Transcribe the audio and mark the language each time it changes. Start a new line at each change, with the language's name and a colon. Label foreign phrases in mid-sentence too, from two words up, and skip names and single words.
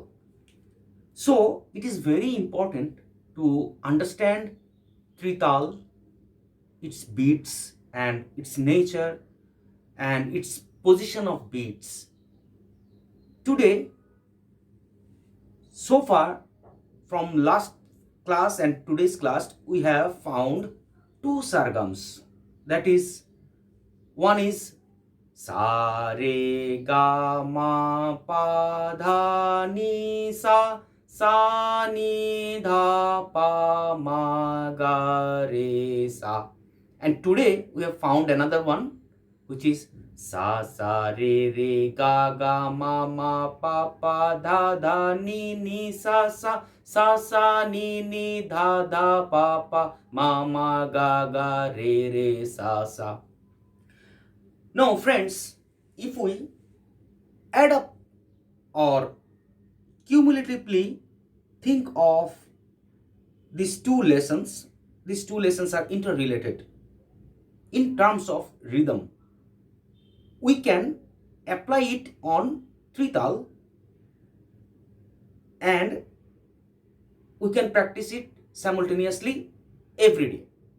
English: So it is very important to understand Tintaal, its beats and its nature and its position of beats. Today, so far from last class and today's class, we have found two sargams. That is, one is sa re ga ma pa dha ni sa, sa ni dha pa ma ga re sa. And today we have found another one, which is sa sa re re ga ga ma ma pa pa dha dha ni ni sa sa, sa sa ni ni dha dha pa pa ma ma ga ga re re sa sa. Now friends, if we add up or cumulatively think of these two lessons, are interrelated. In terms of rhythm, we can apply it on Tintaal and we can practice it simultaneously every day.